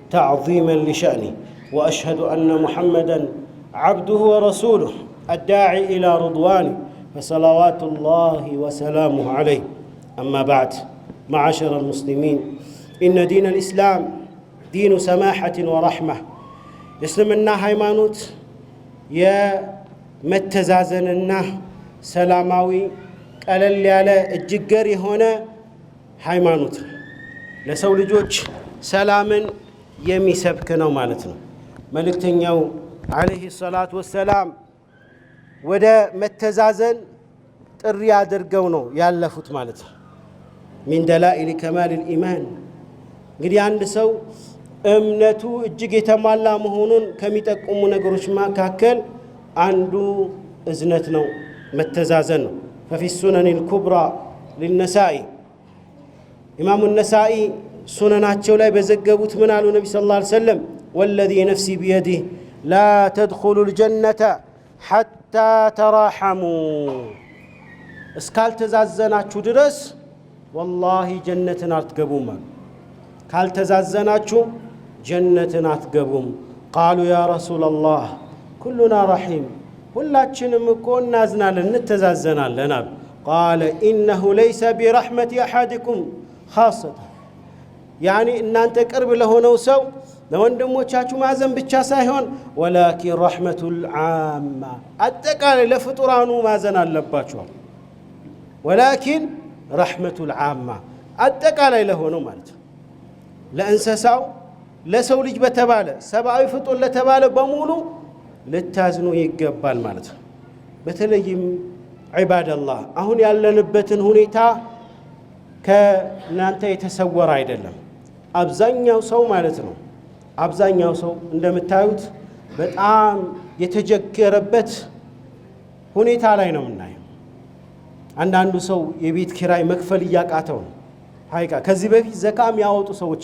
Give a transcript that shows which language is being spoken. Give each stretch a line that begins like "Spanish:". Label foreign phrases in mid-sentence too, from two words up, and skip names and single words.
Arabic: تعظيما لشأنه وأشهد أن محمدًا عبده ورسوله الداعي إلى رضوانه فصلوات الله وسلامه عليه أما بعد معاشر المسلمين إن دين الإسلام دين سماحة ورحمة يسلمنا
Amharic: ሃይማኖት የመተዛዘንና ሰላማዊ ቀለል ያለ እጅግ ገር የሆነ ሃይማኖት ለሰው ልጆች ሰላምን የሚሰብክ ነው ማለት ነው። መልእክተኛው
Arabic: عليه الصلاة والسلام
Amharic: ወደ መተዛዘን ጥሪ አድርገው ነው ያለፉት ማለት ነው።
Arabic: من دلائل كمال الإيمان
Amharic: እንግዲህ አንድ ሰው እምነቱ እጅግ የተሟላ መሆኑን ከሚጠቁሙ ነገሮች መካከል አንዱ እዝነት ነው፣ መተዛዘን ነው።
Arabic: ففي السنن الكبرى للنسائي إمام النسائي
Amharic: سنناتቸው ላይ በዘገቡት ምን አሉ ነብዩ
Arabic: صلى الله عليه
Amharic: ወሰለም
Arabic: والذي نفسي بيده لا تدخلوا الجنة حتى تراحموا
Amharic: እስካልተዛዘናችሁ ድረስ والله ጀነትን አትገቡም አሉ። ካልተዛዘናችሁ ጀነትን አትገቡም።
Arabic: قالوا يا رسول الله كلنا رحيم
Amharic: ሁላችንም እኮ እናዝናለን እንተዛዘናለን አሉ።
Arabic: قال إنه ليس برحمة أحدكم خاصة يعني
Amharic: እናንተ ቅርብ ለሆነው ሰው ለወንድሞቻችሁ ማዘን ብቻ ሳይሆን
Arabic: ولكن رحمة العامة
Amharic: አጠቃላይ ለፍጡራኑ ማዘን አለባችሁ።
Arabic: ولكن رحمة العامة
Amharic: አጠቃላይ ለሆነው ማለት ነው። ለእንስሳው ለሰው ልጅ በተባለ ሰብአዊ ፍጡር ለተባለ በሙሉ ልታዝኑ ይገባል ማለት ነው። በተለይም ዒባደላህ አሁን ያለንበትን ሁኔታ ከናንተ የተሰወረ አይደለም። አብዛኛው ሰው ማለት ነው አብዛኛው ሰው እንደምታዩት በጣም የተጀገረበት ሁኔታ ላይ ነው የምናየው። አንዳንዱ ሰው የቤት ኪራይ መክፈል እያቃተው ነው። ሀይቃ ከዚህ በፊት ዘካም ያወጡ ሰዎች